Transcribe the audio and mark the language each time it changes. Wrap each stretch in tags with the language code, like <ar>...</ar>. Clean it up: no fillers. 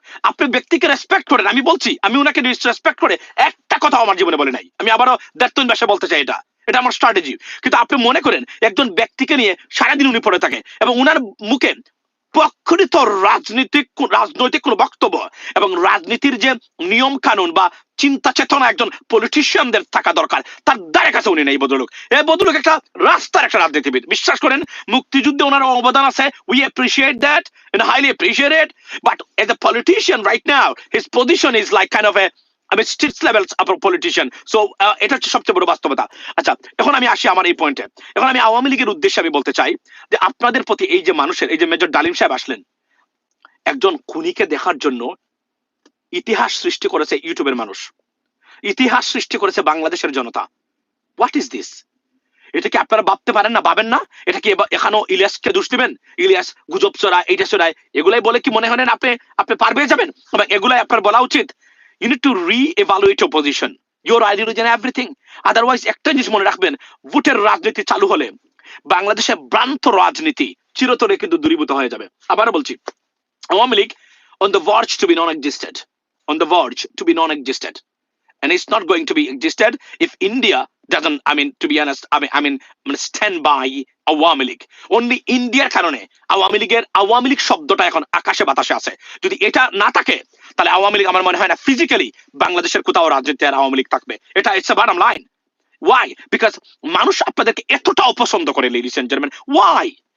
<bn>আপনি ব্যক্তিকে রেসপেক্ট করেন, আমি বলছি আমি উনাকে রেসপেক্ট করে একটা কথা আমার জীবনে বলে নাই, আমি আবারও দেড় ভাষা বলতে চাই, এটা আমার স্ট্র্যাটেজি। কিন্তু আপনি মনে করেন একজন ব্যক্তিকে নিয়ে সারাদিন উনি পড়ে থাকে এবং উনার মুখে প্রকৃত রাজনৈতিক কোন বক্তব্য এবং রাজনীতির যে নিয়ম কানুন বা চিন্তা চেতনা একজন পলিটিশিয়ানদের থাকা দরকার, তার দ্বারা কাছে উনি নেই ভদ্রলোক। এই ভদ্রলোক একটা রাস্তার একটা রাজনীতিবিদ, বিশ্বাস করেন মুক্তিযুদ্ধে ওনার অবদান আছে,</bn> <en>we appreciate that and highly appreciate it, but as a politician right now his position is like kind of a</en> <bn>আমি স্ট্রিট লেভেল পলিটিশিয়ান। সো এটা হচ্ছে সবচেয়ে বড় বাস্তবতা। আচ্ছা, এখন আমি আসি আমার এই পয়েন্টে। এখন আমি আওয়ামী লীগের উদ্দেশ্যে আমি বলতে চাই যে আপনাদের প্রতি এই যে মানুষের, এই যে মেজর ডালিম সাহেব আসলেন, একজন খুনিকে দেখার জন্য ইতিহাস সৃষ্টি করেছে ইউটিউবের মানুষ, ইতিহাস সৃষ্টি করেছে বাংলাদেশের জনতা।</bn> <en>What is this?</en> <bn>এটা কি আপনারা ভাবতে পারেন না, ভাবেন না? এটা কি এখানেও ইলিয়াসকে দোষ দিবেন? ইলিয়াস গুজব চড়ায়, এইটা চড়ায়, এগুলাই বলে কি মনে হয় না আপনি আপনি পার পেয়ে যাবেন? এগুলাই আপনার বলা উচিত।</bn> <en>You need to re-evaluate your position, your ideology and everything.</en> <bn>Otherwise একটা জিনিস মনে রাখবেন, ভোটের রাজনীতি চালু হলে বাংলাদেশে ভ্রান্ত রাজনীতি চিরতরে কিন্তু দূরীভূত হয়ে যাবে। আবার বলছি,</bn> <en>Awami League on the verge to be non-existent, on the verge to be non-existent, and it's not going to be existed if India doesn't, I mean, to be honest, I mean stand by Awami League.</en> <bn>Only ইন্ডিয়ার কারণে আওয়ামী লীগ শব্দটা এখন আকাশে বাতাসে আছে। যদি এটা না থাকে তাহলে আওয়ামী লীগ আমার মনে হয় না ফিজিক্যালি বাংলাদেশের কোথাও রাজনীতি আর আওয়ামী লীগ থাকবে। এটা</bn> <en>It's a bottom line. Why?</en> <bn>Because মানুষ আপনাদেরকে এতটা অপছন্দ করে,</bn> <en>Ladies and gentleman. Why?</en>